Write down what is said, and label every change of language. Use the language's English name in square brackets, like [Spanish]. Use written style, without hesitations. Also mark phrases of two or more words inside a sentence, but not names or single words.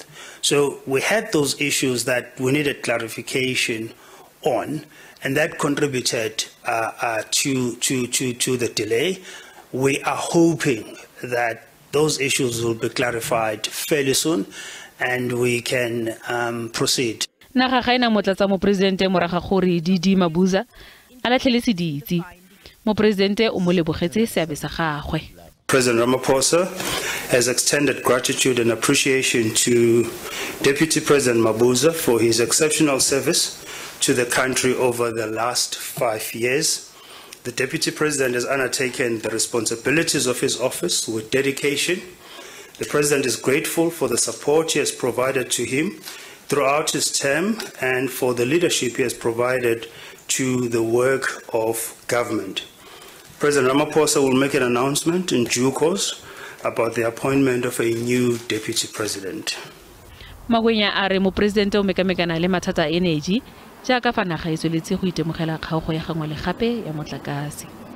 [English] So we had those issues that we needed clarification on, and that contributed to the delay. We are hoping that those issues will be clarified fairly soon, and we can proceed. [Tswana] Naga ga ena motlatsa mopresidente morago gore David Mabuza a latlheletse ditsi. Mopresidente o mo lebogetse seabe sa gagwe. [English] President Ramaphosa has extended gratitude and appreciation to Deputy President Mabuza for his exceptional service to the country over the last 5 years. The Deputy President has undertaken the responsibilities of his office with dedication. The President is grateful for the support he has provided to him throughout his term and for the leadership he has provided to the work of government. President Ramaphosa will make an announcement in due course about the appointment of a new deputy president. [Tswana] Magwenya a re mopresidente o mekamekana le mathata a energy jaaka fa naga e tsweletse go itemogela kgaogo ya gangwe le gape ya motlakase.